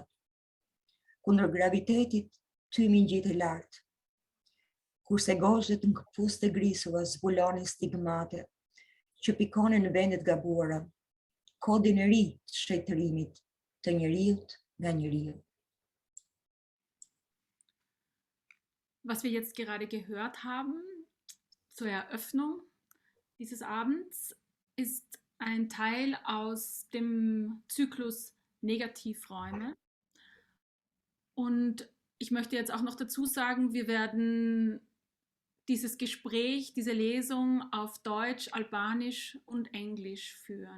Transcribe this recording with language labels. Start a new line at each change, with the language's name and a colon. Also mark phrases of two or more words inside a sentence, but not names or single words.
Albanian: Kundër gravitetit, tymi ngjitej lart. Kurse gozhdet në këpus të grisura zbulonin stigmate që pikonin në vendet gabuara, kodin e ri të shtrejtërimit të njeriut nga njeriu.
German: Was wir jetzt gerade gehört haben zur Eröffnung dieses Abends, ist ein Teil aus dem Zyklus Negativräume. Und ich möchte jetzt auch noch dazu sagen, wir werden dieses Gespräch, diese Lesung auf Deutsch, Albanisch und Englisch führen.